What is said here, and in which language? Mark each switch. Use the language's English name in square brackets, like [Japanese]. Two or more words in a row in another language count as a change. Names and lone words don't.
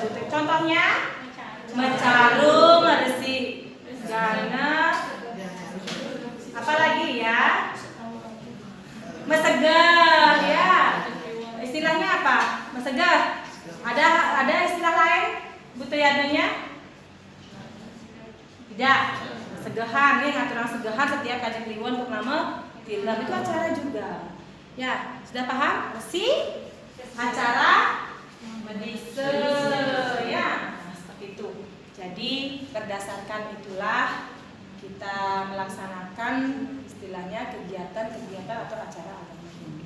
[Indonesian] Contohnya mencarum, meresi gana, apalagi ya, mesegah ya. Istilahnya apa? Mesegah. Ada istilah lain budayanya? Tidak. Segahan nih, [Balinese] ngaturan segahan [Indonesian] setiap kaji kliwon purnama tilam itu acara juga. Ya, sudah paham? Si acara medise ya, nah, seperti itu. Jadi berdasarkan itulah kita melaksanakan istilahnya kegiatan-kegiatan atau acara agama Hindu.